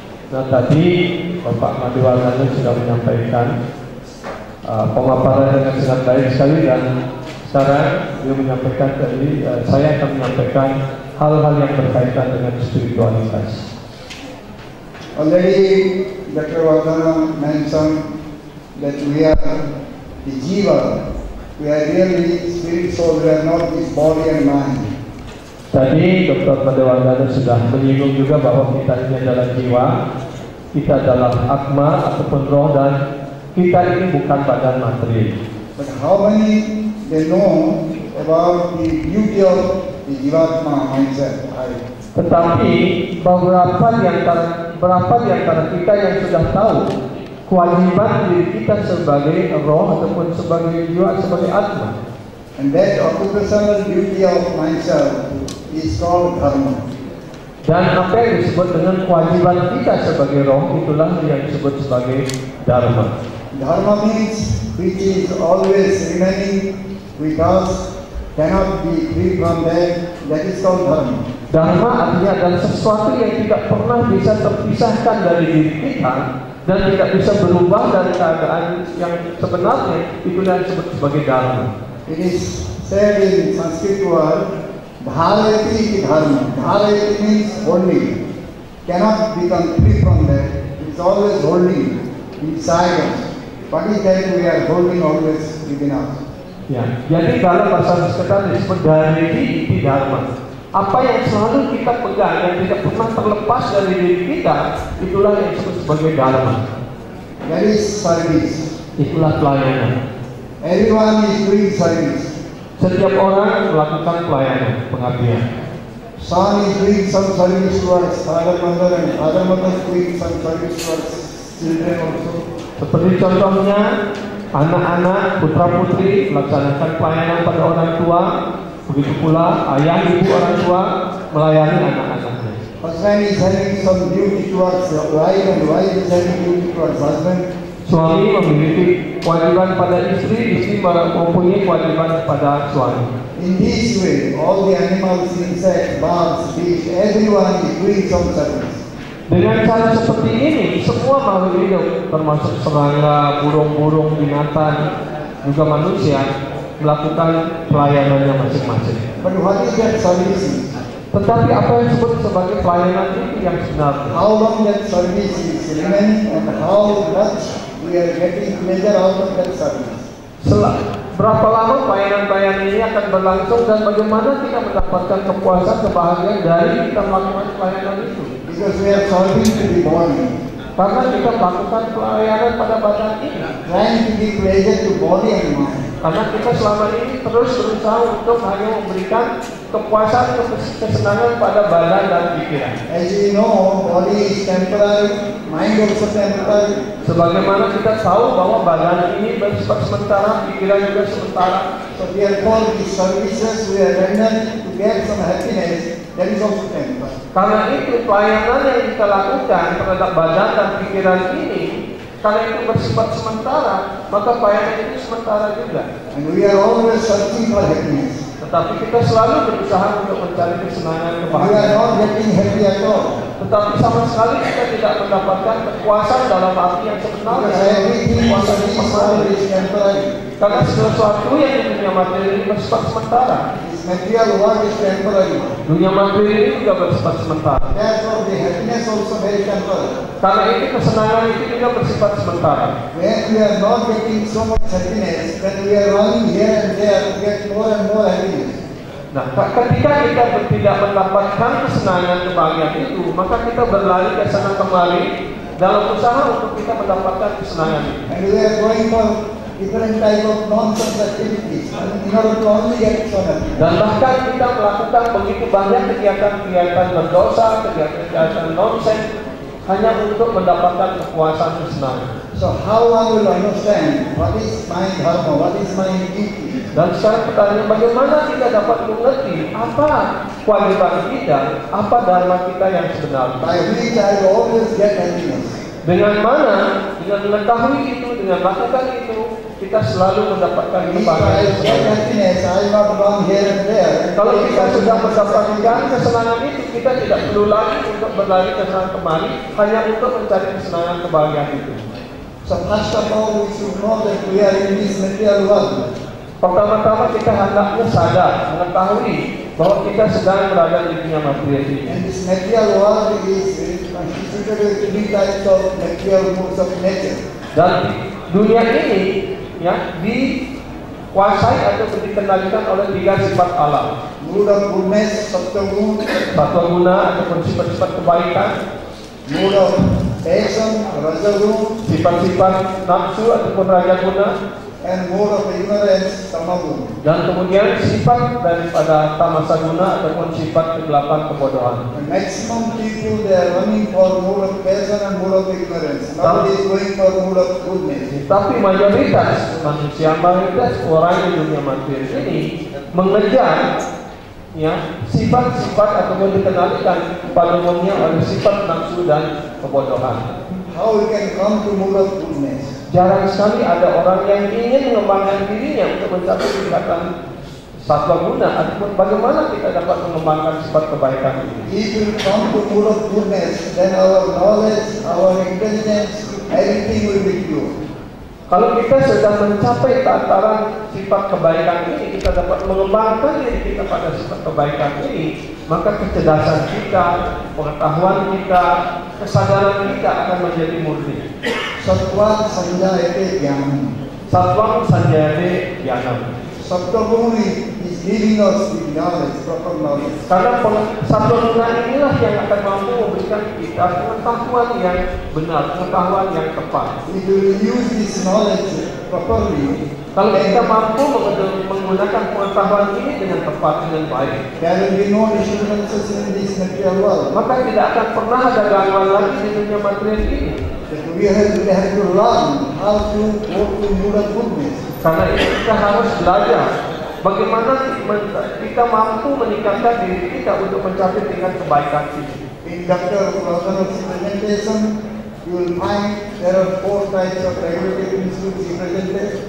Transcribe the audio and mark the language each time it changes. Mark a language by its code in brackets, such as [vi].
[id] Nah tadi Bapak Made Wardana sudah menyampaikan pemaparan dengan sangat baik sekali dan sekarang dia menyampaikan tadi saya akan menyampaikan hal-hal yang berkaitan dengan spiritualitas. [en] Already Dr. Wardana mentioned that we are the jiva, we are really spirit soul, we are not this body and mind. [id] Tadi Dr. Made Wardana sudah menyinggung juga bahwa kita ini adalah jiwa, kita adalah atma ataupun roh dan kita ini bukan badan materi. [en] But how many they know about the beauty of the jivatma mindset? [id] Tetapi berapa di antara kita yang sudah tahu kewajiban diri kita sebagai roh ataupun sebagai jiwa, sebagai atma? [en] And that occupational duty of myself is called dharma. [id] Dan apa yang disebut dengan kewajiban kita sebagai roh itulah yang disebut sebagai dharma. [en] Dharma means which is always remaining with us, cannot be free from that is called dharma. [id] Dharma artinya adalah sesuatu yang tidak pernah bisa terpisahkan dari diri kita dan tidak bisa berubah dari keadaan yang sebenarnya, itu yang disebut sebagai dharma. [en] It is said in Sanskrit word, [sa] dharayati dharma. [en] Dharayati means holding. Cannot become free from that. It is always holding inside us. What is that we are holding always within us? [id] Ya, jadi dalam bahasa Sanskrit disebut [sa] dharayati iti dharma. [id] Apa yang selalu kita pegang yang tidak pernah terlepas dari diri kita, itulah yang disebut sebagai dharma. [en] That is service. [id] Itulah pelayanan. [en] Everyone is doing service. [id] Setiap orang melakukan pelayanan, pengabdian. [en] son is doing some service towards father, mother, and father, mother is doing some service towards children also. [id] Seperti contohnya, anak-anak, putra-putri melaksanakan pelayanan pada orang tua, begitu pula ayah ibu orang tua melayani anak-anaknya. [en] Husband is having some duty towards the wife, and wife is having duty towards husband. [id] Suami memiliki kewajiban pada istri, istri mempunyai kewajiban pada suami. [en] In this way, all the animals, insects, birds, fish, everyone is doing some service. [id] Dengan cara seperti ini, semua makhluk hidup, termasuk serangga, burung-burung, binatang, juga manusia, melakukan pelayanannya masing-masing. [en] But what is that service? [id] Tetapi apa yang disebut sebagai pelayanan itu yang sebenarnya? [en] How long that service is remaining and how much we are getting pleasure out of that service. [id] Berapa lama pelayanan-pelayanan ini akan berlangsung dan bagaimana kita mendapatkan kepuasan, kebahagiaan dari kita melakukan pelayanan itu? [en] Because we are serving to the body. [id] Karena kita melakukan pelayanan pada badan ini, [en] Trying to give pleasure to body and mind. [id] karena kita selama ini terus berusaha untuk hanya memberikan kepuasan, kesenangan pada badan dan pikiran. [en] As you know, body is temporary, mind also temporary. [id] Sebagaimana kita tahu bahwa badan ini bersifat sementara, pikiran juga sementara. [en] So therefore, the services we are rendering to get some happiness, that is also temporary. [id] Karena itu pelayanan yang kita lakukan terhadap badan dan pikiran ini, karena itu bersifat sementara, maka pelayanan itu sementara juga. [en] And we are always searching for happiness. [id] Tetapi kita selalu berusaha untuk mencari kesenangan, [en] We are [id] kebahagiaan. [en] not getting happy at all. [id] Tetapi sama sekali kita tidak mendapatkan kepuasan dalam arti yang sebenarnya. [en] Because everything in this world is temporary. [id] Karena segala sesuatu yang di dunia materi ini bersifat sementara. [en] This material world is temporary. [id] Dunia materi ini juga bersifat sementara. [en] Therefore, the happiness also very temporary. [id] Karena itu kesenangan itu juga bersifat sementara. [en] When we are not getting so much happiness, then we are running here and there to get more and more happiness. [id] Nah, ketika kita tidak mendapatkan kesenangan kebahagiaan itu, maka kita berlari ke sana kemari dalam usaha untuk kita mendapatkan kesenangan itu. [en] And we are going for different type of nonsense activities in order to only get so happy. [id] Dan bahkan kita melakukan begitu banyak kegiatan-kegiatan berdosa, kegiatan-kegiatan nonsen hanya untuk mendapatkan kepuasan kesenangan. [en] So how one will understand what is my dharma, what is my duty? [id] Dan sekarang pertanyaan, bagaimana kita dapat mengerti apa kewajiban kita, apa dharma kita yang sebenarnya? [en] By which I will always get happiness. [id] Dengan mana? Dengan mengetahui itu, dengan melakukan itu, kita selalu mendapatkan [en] If I [id] kebahagiaan. [en] get happiness, I will not run here and there. [id] Kalau kita sudah mendapatkan kesenangan itu, kita tidak perlu lagi untuk berlari ke sana kemari hanya untuk mencari kesenangan kebahagiaan itu. [en] So first of all, we should know that we are in this material world. [id] Pertama-tama kita hendaknya sadar, mengetahui bahwa kita sedang berada di dunia materi ini. [en] And this material world is constituted with three types of material modes of nature. [id] Dan dunia ini ya dikuasai atau dikendalikan oleh tiga sifat alam. [en] Mood of goodness, sattva mood, [id] Sattva guna ataupun sifat-sifat kebaikan, [en] mood of passion, raja mood, [id] sifat-sifat nafsu ataupun raja guna, [en] and mood of ignorance, tama mood. [id] dan kemudian sifat daripada tamasa guna ataupun sifat kegelapan kebodohan. [en] The maximum people, they are running for mood of passion and mood of ignorance. Nobody is going for mood of goodness. [id] Tapi mayoritas manusia, mayoritas orang di dunia materi ini mengejar ya sifat-sifat ataupun dikendalikan pada umumnya oleh sifat nafsu dan kebodohan. [en] How we can come to mood of goodness? [id] Jarang sekali ada orang yang ingin mengembangkan dirinya untuk mencapai tingkatan sattva guna ataupun bagaimana kita dapat mengembangkan sifat kebaikan ini. [en] If we come to mood of goodness, then our knowledge, our intelligence, everything will be pure. [id] Kalau kita sudah mencapai tataran sifat kebaikan ini, kita dapat mengembangkan diri kita pada sifat kebaikan ini, maka kecerdasan kita, pengetahuan kita, kesadaran kita akan menjadi murni. [sa] Sattva sanjayate jnanam. Sattvam sanjayate jnanam. [en] Sattva is giving us the knowledge, proper knowledge. [id] Karena sattva guna inilah yang akan mampu memberikan kita pengetahuan yang benar, pengetahuan yang tepat. [en] If we will use this knowledge properly, [id] Kalau kita mampu menggunakan pengetahuan pengetahuan ini dengan tepat, dengan baik. [en] there will be no disturbances in this material world. [id] Maka tidak akan pernah ada gangguan lagi di dunia material ini. [en] But we have to learn how to walk in mood of goodness. [id] Karena itu kita harus belajar bagaimana kita mampu meningkatkan diri kita untuk mencapai tingkat kebaikan ini. [en] In Dr. Prasada's presentation, you will find there are 4 types of regulative principles he presented.